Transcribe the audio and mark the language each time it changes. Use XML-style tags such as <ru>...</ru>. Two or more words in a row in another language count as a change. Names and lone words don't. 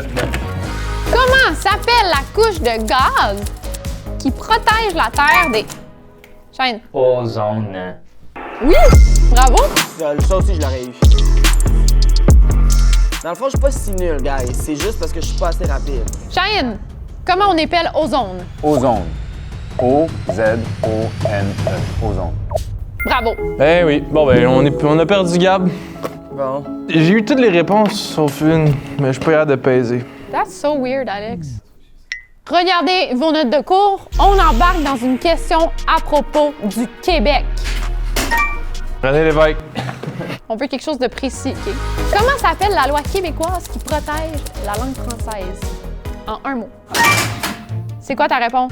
<fr>Comment s'appelle la couche de gaz qui protège la Terre des... Shane. Ozone. Oui! Bravo! Ça aussi, je l'aurais eu. Dans le fond, je suis pas si nul, guys. C'est juste parce que je suis pas assez rapide. Shane, comment on épelle ozone? Ozone. O-Z-O-N-E. Ozone. Bravo! Eh oui. Bon, ben, on a perdu Gab. Bon. J'ai eu toutes les réponses sauf une, mais je suis pas capable de peser.</fr> <en>That's so weird, Alex.</en> <fr>Regardez vos notes de cours. On embarque dans une question à propos du Québec. René Lévesque. On veut quelque chose de précis, OK? Comment s'appelle la loi québécoise qui protège la langue française? En un mot. C'est quoi ta réponse?</fr>